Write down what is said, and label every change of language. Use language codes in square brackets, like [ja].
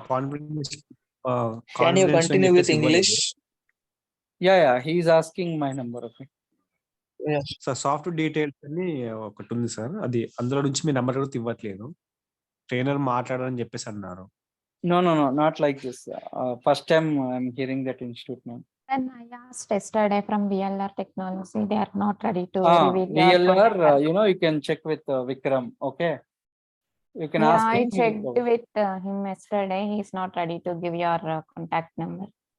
[en] Can you continue with English? Yeah, he is asking my number. Okay. [te] Sir soft details అని ఒకటి ఉంది sir, అది అందులో నుంచి మీ నెంబర్ అడిగితే ఇవ్వట్లేదు. ట్రైనర్ మాట్లాడాలని చెప్పేసి అన్నారు. [en] No, not like this. First time I'm hearing that institute name. When I asked yesterday from VLR Technology, they are not ready to reveal VLR, you can check with Vikram. Okay, you can ask him. I checked with him yesterday. He's not ready to give your contact number.